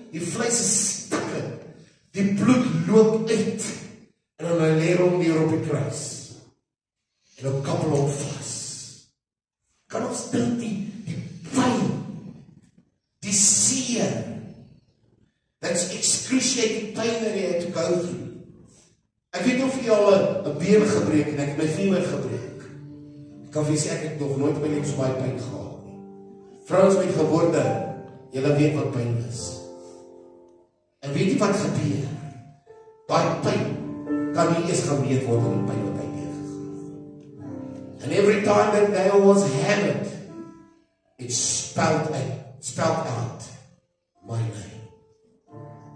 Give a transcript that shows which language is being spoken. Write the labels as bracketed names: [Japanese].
[Afrikaans] Die vleis is stikkend. Die bloed loop uit. En dan lê hom neer op die kruis. En dan kappel hom vas. Kan ons dink die pyn, die seer, [English] that's excruciating pain that he had to go through. [Afrikaans] Ek weet nie of jy al 'n been gebreek en ek het my vinger gebreek. Ek kan vir sê ek het nog nooit in my lewe so baie pyn gehad nie. Vrouens met geboorte, julle weet wat pyn is. En weet jy wat gebeur? Daai pyn kan nie eens gemeet word in die pyn wat hy deurgegaan. [English] And every time that nail was hammered, it spelled out my name.